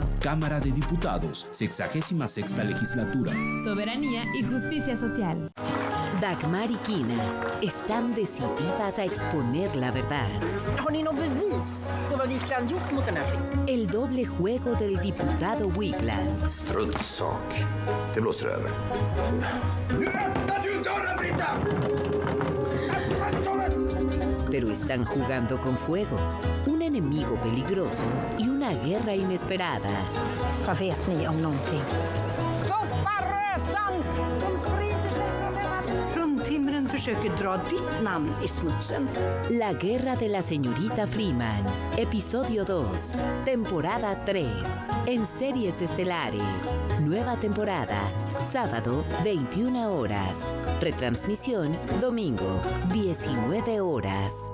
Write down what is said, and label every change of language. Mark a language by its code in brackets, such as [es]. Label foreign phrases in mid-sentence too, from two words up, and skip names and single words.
[es] Cámara de Diputados, 66ª Legislatura. Soberanía y justicia social. Dagmar y Kina están decididas a exponer la verdad. El doble juego del diputado Wigland. [sv] Struntsak. Det blåser över. Nu öppnar du dörren, Britta! [es] Pero están jugando con fuego, un enemigo peligroso y una guerra inesperada. [sv] Vad vet ni om någonting? Försöker dra ditt namn i smutsen. [es] La guerra de la señorita Freeman, episodio 2, temporada 3, en Series Estelares. Nueva temporada, sábado, 21 horas. Retransmisión, domingo, 19 horas.